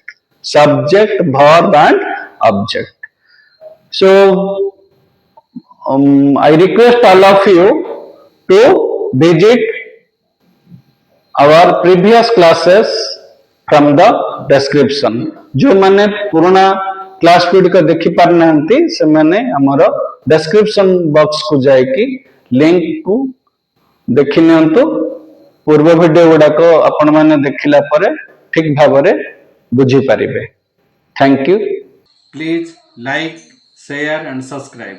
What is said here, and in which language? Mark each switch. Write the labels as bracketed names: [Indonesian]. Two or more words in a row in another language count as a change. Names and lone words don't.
[English] Subject, verb and object. So I request all of you to visit our previous classes from the description. [Odia] ଯେଉଁମାନେ ପୁରୁଣା କ୍ଲାସ ଗୁଡ଼ିକ ଦେଖି ପାରି ନାହାନ୍ତି ସେମାନେ ଆମର [English] description box [Odia] କୁ ଯାଇ କି ଲିଙ୍କକୁ ଦେଖି ନିଅନ୍ତୁ. ପୂର୍ବ ଭିଡିଓ ଗୁଡ଼ାକୁ ଆପଣମାନେ ଦେଖିଲା ପରେ ଠିକ ଭାବରେ ବୁଝି ପାରିବେ. [English] Thank you. Please like, share and subscribe.